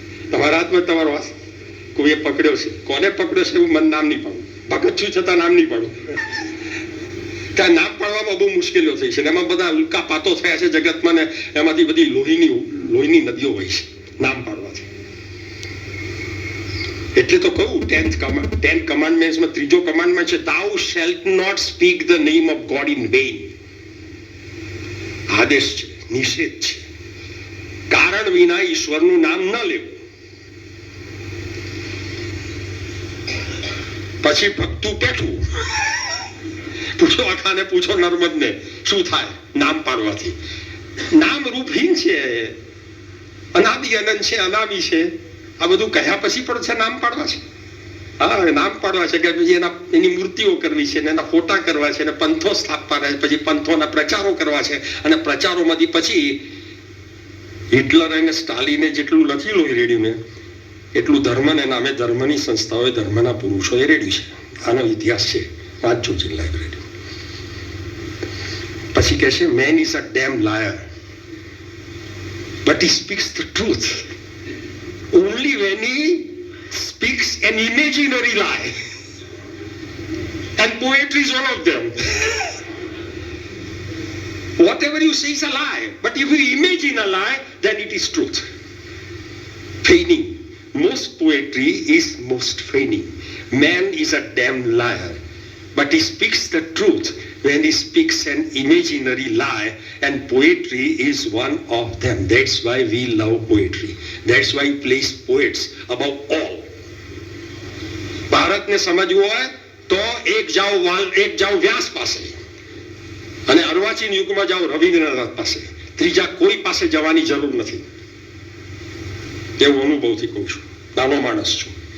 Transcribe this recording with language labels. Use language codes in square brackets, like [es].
[gu] તમારા હાથમાં તમારો હાથ કોઈએ પકડ્યો છે. કોને પકડ્યો છે એવું મને નામ નહીં પાડું. ભગત છું છતાં નામ નહીં પાડું. ત્યાં નામ પાડવામાં બહુ મુશ્કેલીઓ થઈ છે. એમાં બધા ઉલ્કા પાતો થયા છે જગતમાં, ને એમાંથી બધી લોહીની નદીઓ હોય છે નામ પાડવાથી. એટલે તો કહું 10 કમાન્ડમેન્ટ્સમાં ત્રીજો કમાન્ડમેન્ટ છે [en] thou shalt not speak the name of God in vain. [gu] આદેશ છે, નિષેધ છે. કારણ વિના ઈશ્વરનું નામ ન લેવું. પછી ભક્તું પેઠું. પૂછો આખાને, પૂછો નર્મદને શું થાય નામ પાડવાથી. નામ રૂપહીન છે, અનાદિ અનંત છે, અનામી છે. આ બધું કહ્યા પછી પણ છે નામ પાડવા છે. હા, નામ પાડવા છે કે પછી એની મૂર્તિઓ કરવી છે, એના ફોટા કરવા છે, અને પંથો સ્થાપવાના છે, પછી પંથોના પ્રચારો કરવા છે. અને પ્રચારોમાંથી પછી હિટલર અને સ્ટાલિને જેટલું લખેલું રેડિયોને એટલું ધર્મને નામે ધર્મની સંસ્થાઓએ, ધર્મના પુરુષોએ રેડ્યું છે. આનો ઇતિહાસ છે, વાંચજો છે લાઇબ્રેરી. [en] પછી કહે છે man is a damn liar but he speaks the truth. only when he speaks an imaginary lie. And poetry is one of them. Whatever you say is a lie, but if you imagine a lie, then it is truth. Feigning. Most poetry is most feigning. Man is a damn liar, but he speaks the truth when he speaks an imaginary lie, and poetry is one of them. That's why we love poetry. That's why we place poets above all. [gu] ભારતને સમજવું હોય તો એક જાઓ વ્યાસ પાસે, અને અર્વાચીન યુગમાં જાઓ રવિન્દ્રનાથ પાસે. ત્રીજા કોઈ પાસે જવાની જરૂર નથી. એવું અનુભવથી કહું છું, નાનો માણસ છું.